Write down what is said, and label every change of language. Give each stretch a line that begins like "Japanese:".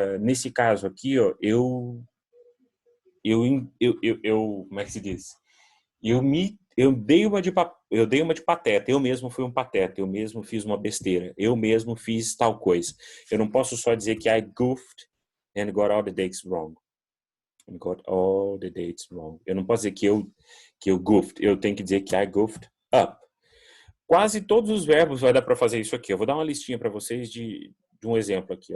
Portuguese: Nesse caso aqui, ó, como é que se diz? Eu dei uma de pateta. Eu mesmo fui um pateta. Eu mesmo fiz uma besteira. Eu mesmo fiz tal coisa. Eu não posso só dizer que
English: I goofed and got all the dates wrong. And got all the dates wrong.
Portuguese: Eu não posso dizer que eu goofed. Eu tenho que dizer que
English: I goofed up.
Portuguese: Quase todos os verbos vai dar para fazer isso aqui. Eu vou dar uma listinha para vocês de um exemplo aqui.